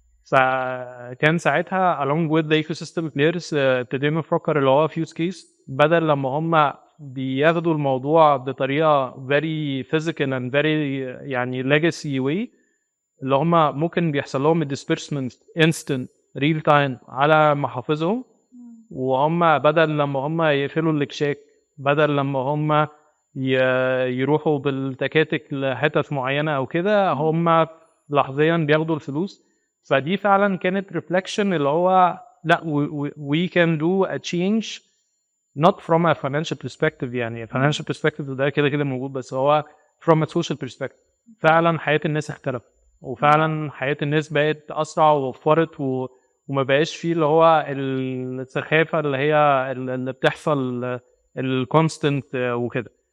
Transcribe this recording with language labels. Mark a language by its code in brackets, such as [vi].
[ar] فكان ساعتها [en] along with the ecosystem players [ar] ابتدينا نفكر اللي هو في [en] use case [ar] بدل لما هم بياخدوا الموضوع بطريقه [en] very physical and very [ar] يعني [en] legacy way [ar] اللي هم ممكن بيحصل لهم [en] disbursement instant real time [ar] على محافظهم، وهم بدل لما هم يقفلوا الاكشاك، بدل لما هم يروحوا بالتكاتك لحتت معينه او كده، هم لحظيا بياخدوا الفلوس. فدي فعلا كانت [en] reflection [ar] اللي هو لا [en] we can do a change not from a financial perspective. [ar] يعني [en] financial perspective [ar] ده كده كده موجود، بس هو [en] from a social perspective [ar] فعلا حياة الناس اختلفت، وفعلا حياة الناس بقت أسرع ووفرت وما بقاش فيه اللي هو السخافة اللي هي اللي بتحصل الكونستنت وكده.